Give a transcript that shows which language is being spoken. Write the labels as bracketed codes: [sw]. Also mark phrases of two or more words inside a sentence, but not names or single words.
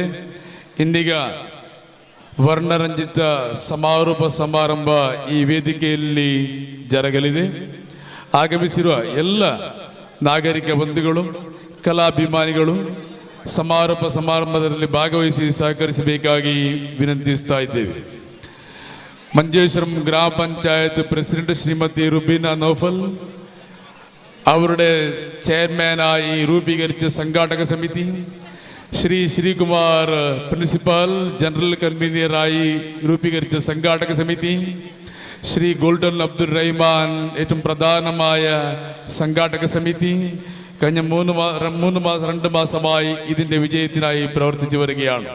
[kn] ಇಂದೀಗ ವರ್ಣರಂಜಿತ ಸಮಾರೋಪ ಸಮಾರಂಭ ಈ ವೇದಿಕೆಯಲ್ಲಿ ಜರಗಲಿದೆ. ಆಗಮಿಸಿರುವ ಎಲ್ಲ ನಾಗರಿಕ ಬಂಧುಗಳು, ಕಲಾಭಿಮಾನಿಗಳು ಸಮಾರೋಪ ಸಮಾರಂಭದಲ್ಲಿ ಭಾಗವಹಿಸಿ ಸಹಕರಿಸಬೇಕಾಗಿ ವಿನಂತಿಸ್ತಾ ಇದ್ದೇವೆ. [ml] മഞ്ചേശ്വരം ഗ്രാമപഞ്ചായത്ത് പ്രസിഡന്റ് ശ്രീമതി റുബീന നൗഫൽ, അവരുടെ ചെയർമാനായി രൂപീകരിച്ച സംഘാടക സമിതി, ശ്രീ ശ്രീകുമാർ പ്രിൻസിപ്പൽ ജനറൽ കൺവീനറായി രൂപീകരിച്ച സംഘാടക സമിതി, ശ്രീ ഗോൾഡൻ അബ്ദുൾ റഹ്മാൻ ഏറ്റവും പ്രധാനമായ സംഘാടക സമിതി കഴിഞ്ഞ 2 മാസമായി ഇതിൻ്റെ വിജയത്തിനായി പ്രവർത്തിച്ചു വരികയാണ്.